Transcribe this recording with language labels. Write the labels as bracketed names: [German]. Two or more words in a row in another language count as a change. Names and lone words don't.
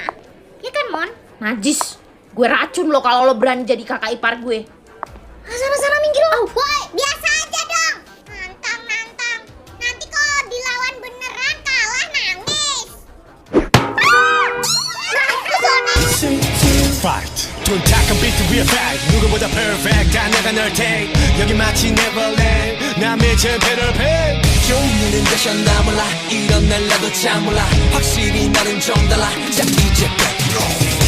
[Indonesian] Ya kan Mon? Najis, gue racun lo kalau lo berani jadi kakak ipar gue. Sana-sana minggir lo. Woi, biasa aja dong. Nantang. Nanti kalau dilawan beneran kalah nangis. [Korean] Fight 돈 탁한 비트 위에 fight 누구보다 perfect 다 내가 널 take 여기 마치 neverland 남의 재패를 패 종류는 되셨나 몰라 이런 날 나도 참 몰라 확실히 나는 좀 달라 자 이제 back